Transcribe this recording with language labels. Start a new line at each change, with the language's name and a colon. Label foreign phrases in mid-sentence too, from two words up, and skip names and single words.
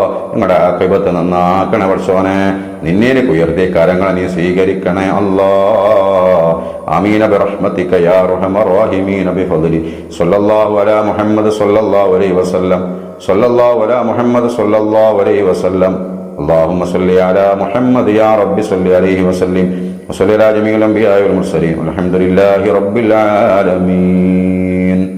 Malayalam: ഞങ്ങളുടെ ആഖിബത്ത് നന്നാക്കണേ പടച്ചോനെ. നിന്നിലേക്ക് ഉയർത്തിയ കരങ്ങളെ നീ സ്വീകരിക്കണേ അല്ലാഹ്.
Arabic: آمين برحمتك يا أرحم الراحمين بفضل صلى الله على محمد صلى الله عليه وسلم صلى الله على محمد صلى الله عليه وسلم. اللهم صل على محمد يا رب صل عليه وسلم وصل على جميع الأنبياء والمرسلين والحمد لله رب العالمين.